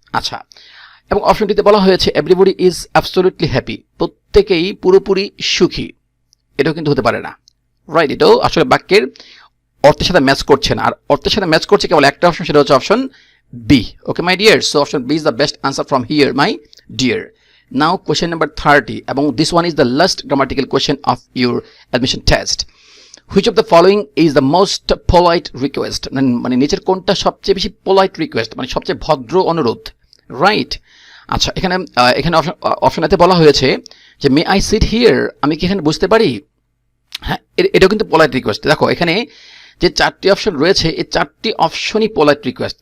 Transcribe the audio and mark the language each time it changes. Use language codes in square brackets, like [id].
[bn] আচ্ছা, এবং অপশনটিতে বলা হয়েছে [en] everybody is absolutely happy, [bn] প্রত্যেকেই পুরোপুরি সুখী। এটাও কিন্তু হতে পারে না, রাইট? এটাও আসলে বাক্যের অর্থের সাথে ম্যাচ করছে না। আর অর্থের সাথে ম্যাচ করছে কেবল একটা অপশন, সেটা হচ্ছে option B. [en] Okay my dear, so option B is the best answer from here, my dear. Now question number 30, এবং this one is the last grammatical question of your admission test. Which of the following is the most polite request? [bn] মানে নিচের কোনটা সবচেয়ে বেশি polite request, মানে সবচেয়ে ভদ্র অনুরোধ, রাইট? আচ্ছা, এখানে অপশনেতে বলা হয়েছে যে [en] may I sit here, [bn] আমি কি এখানে বুঝতে পারি? হ্যাঁ, এটাও কিন্তু পোলাইট রিকোয়েস্ট। দেখো এখানে যে 4টি অপশন রয়েছে, এই 4টি অপশনই পোলাইট রিকোয়েস্ট।